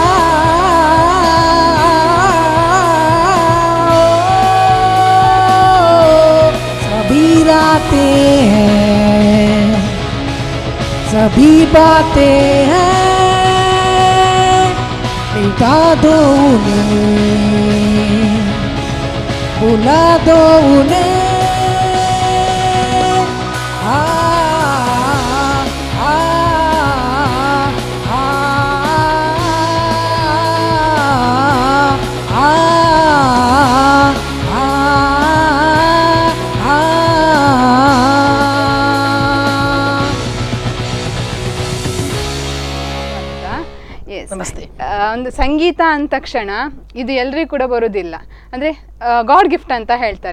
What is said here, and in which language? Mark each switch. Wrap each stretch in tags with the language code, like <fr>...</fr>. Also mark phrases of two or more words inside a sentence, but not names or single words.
<hi>सभी रातें हैं, सभी बातें हैं, मिटा दो उन्हें, बुला दो उन्हें. आ आ आ आ</hi> <kn>ನಮಸ್ತೆ. ಒಂದು ಸಂಗೀತ ಅಂದ ತಕ್ಷಣ ಇದು ಎಲ್ರಿಗೂ ಕೂಡ ಬರೋದಿಲ್ಲ, ಅಂದರೆ</kn> <en>god gift</en> <kn>ಅಂತ ಹೇಳ್ತಾರೆ.</kn>